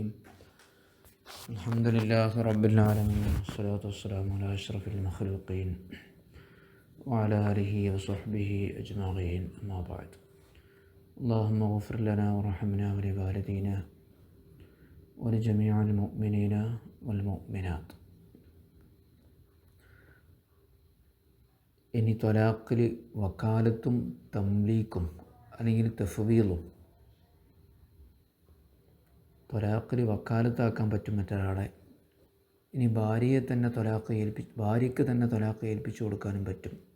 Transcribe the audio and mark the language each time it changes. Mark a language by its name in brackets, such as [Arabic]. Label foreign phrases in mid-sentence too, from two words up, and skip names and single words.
[Arabic] الحمد لله رب العالمين، والصلاة والسلام على أشرف المخلوقين وعلى آله وصحبه أجمعين، أما بعد. اللهم اغفر لنا وارحمنا ولوالدينا ولجميع المؤمنين والمؤمنات. [Malayalam] ഇനി ത്വലാഖിൽ വക്കാലത്തും തംലീക്കും അല്ലെങ്കിൽ തഫ്വീളും. ത്വലാഖിൽ വക്കാലത്താക്കാൻ പറ്റും മറ്റൊരാളെ. ഇനി ഭാര്യയ്ക്ക് തന്നെ ത്വലാഖ് ഏൽപ്പിച്ചു കൊടുക്കാനും പറ്റും.